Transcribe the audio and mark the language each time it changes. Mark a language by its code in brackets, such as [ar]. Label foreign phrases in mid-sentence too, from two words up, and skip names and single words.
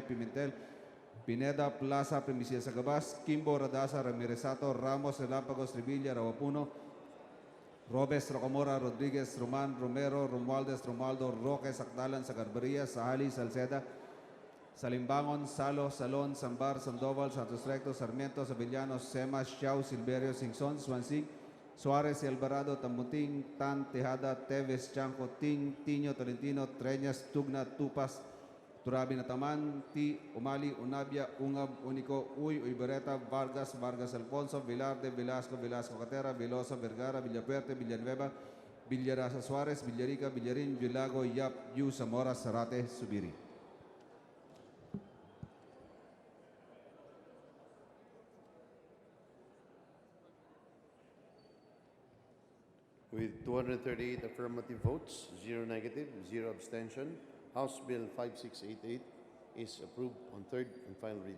[en] Pimentel, Pineda, Plaza, Primicia Sagabas, Kimbo, Radasa, Ramiresato, Ramos, Relámpagos, Revilla, Rawapuno, Robes, Rocamora, Rodriguez, Roman, Romero, Romualdez, Romualdo, Roque, Sacdalan, Sagarbaria, Sahali, Salceda, Salimbangon, Salo, Salon, Sambar, Sandoval, Santos Recto, Sarmiento, Sabillanos, Sema, Xiao, Silverio, Singson, Swansig, Suarez, Alvarado, Tambuting, Tan, Tejada, Teves, Chanco, Ting, Tiño, Tolentino, Treñas, Tugna, Tupas, Turabi Nataman, Ti, Umali, Unabia, Ungab, Unico, Uy, Uybereta, Vargas, Vargas Alfonso, Vilarde, Velasco, Velasco Catera, Veloso, Vergara, Villapuerte, Villanueva, Villarasa Suarez, Villarica, Villarin, Villago, Yap, Yu, Zamora, Zarate, Subiri. With 238 affirmative votes, 0 negative, 0 abstention, House Bill 5688 is approved on third and final reading.